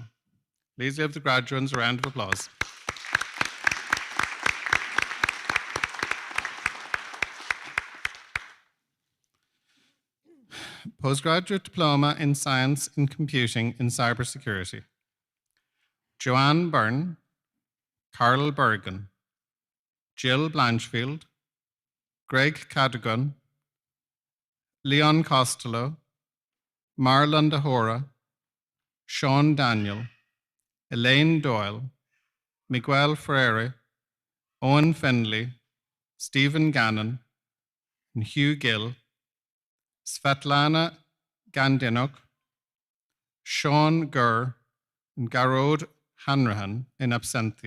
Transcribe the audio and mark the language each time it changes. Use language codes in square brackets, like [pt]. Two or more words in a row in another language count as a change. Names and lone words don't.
[en] Please give the graduates a round of applause. Postgraduate Diploma in Science in Computing in Cybersecurity. Joanne Byrne, Carl Bergen, Jill Blanchfield, Greg Cadogan, Leon Costello, Marlon Dahora, Sean Daniel, Elaine Doyle, Miguel Freire, Owen Findlay, Stephen Gannon, and Hugh Gill, Svetlana Gandinuk, Sean Gurr, and Garod Hanrahan in absentia.